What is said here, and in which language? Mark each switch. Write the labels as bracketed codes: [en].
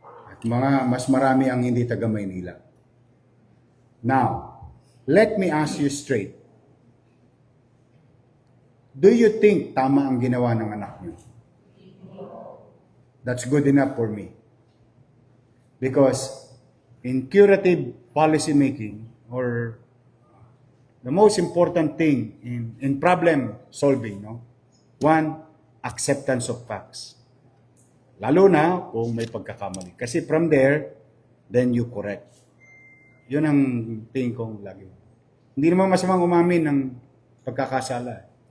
[tl] At mga mas marami ang hindi taga Maynila. [en] Now, let me ask you straight. [tl] Do you think tama ang ginawa ng anak niyo? [en] That's good enough for me. Because in curative policy making, or the most important thing in problem solving, no? One, acceptance of facts. Lalo na kung may pagkakamali. Kasi from there, then you correct. [tl] Yun ang tingin kong lagi. Hindi naman masamang umamin ng pagkakasala.